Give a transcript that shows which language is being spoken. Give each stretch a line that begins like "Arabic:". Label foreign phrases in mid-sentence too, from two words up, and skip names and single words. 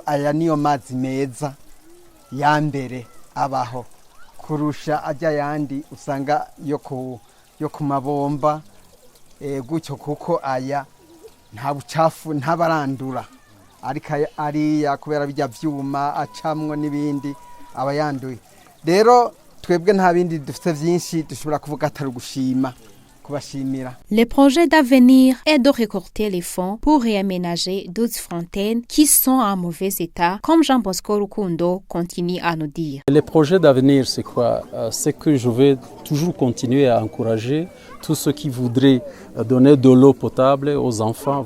Rundi: aya niyo mazi meza ya mbere abaho kurusha ajya yandi usanga yo ku mabomba gutyo kuko aya nta bucafu ntabarandura ariko ariya kubera bijya vyuma acamwe n'ibindi abayanduye rero twebwe nta bindi dufite byinshi dushobora kuvuga atari gushima kubashimira.
French: Le projet d'avenir est de récolter les fonds pour réaménager d'autres fontaines qui sont en mauvais état, comme Jean Bosco Rukundo continue à nous dire. Les projets d'avenir, c'est quoi? C'est que je vais toujours continuer à encourager tous ceux qui voudraient donner de l'eau potable aux enfants.